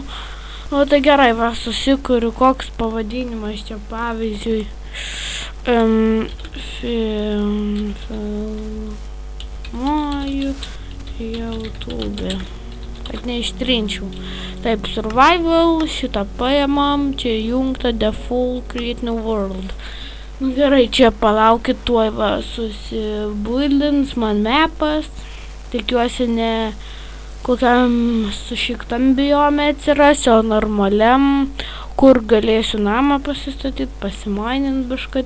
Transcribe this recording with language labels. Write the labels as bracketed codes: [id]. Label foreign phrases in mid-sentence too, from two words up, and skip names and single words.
[lt] O tai gerai, va, susikuriu koks pavadinimas čia, pavyzdžiui, filmuoju YouTube, kad neištrinčiau. Taip, survival, šitą paėmam, čia jungta [en] default create new world. [lt] Nu gerai, čia palaukit, tuoj va susibuildins man mapas. Tikiuosi ne kokiam sušiktam biome atsiras, o normaliam, kur galėsiu namą pasistatyti, pasimainint biškat.